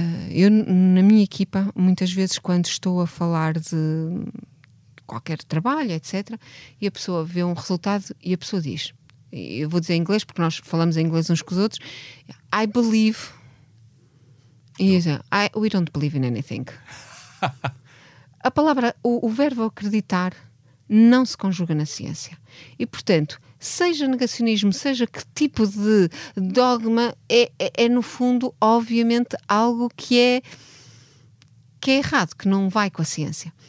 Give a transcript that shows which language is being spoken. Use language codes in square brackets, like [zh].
[pt] eu, na minha equipa, muitas vezes, quando estou a falar de qualquer trabalho, etc., e a pessoa vê um resultado e a pessoa diz, eu vou dizer em inglês, porque nós falamos em inglês uns com os outros, [en] I believe... [pt] E eu digo, [en] we don't believe in anything. [pt] A palavra, o verbo acreditar não se conjuga na ciência. E, portanto, seja negacionismo, seja que tipo de dogma, é no fundo, obviamente, algo que é errado, que não vai com a ciência.